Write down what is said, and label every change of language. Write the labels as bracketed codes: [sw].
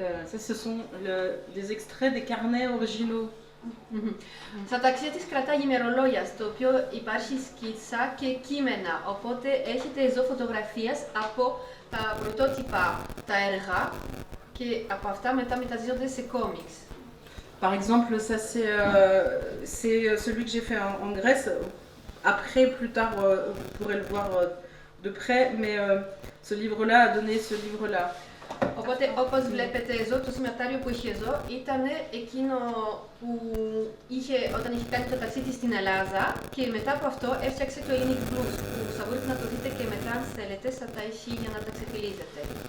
[fr] Ça, ce sont des extraits des carnets originaux. [el] Στα ταξίδια της κρατάει ημερολόγια, στο οποίο υπάρχει σκίτσα και κείμενα, οπότε έχετε εδώ φωτογραφίες από τα πρωτότυπα τα έργα και από αυτά μετά μεταδίδονται σε κόμιξ. [fr] Par exemple, ça c'est celui que j'ai fait en Grèce. Après, plus tard, vous pourrez le voir de près, mais ce livre-là a donné ce livre-là. [el] Οπότε, όπως βλέπετε εδώ, το σημειωτάριο που έχει εδώ ήταν εκείνο που είχε όταν είχε κάνει το ταξίδι στην Ελλάδα και μετά από αυτό έφτιαξε το Unique Blues που θα μπορείτε να το δείτε και μετά αν θέλετε, θα τα έχει για να τα ξεφυλίζετε.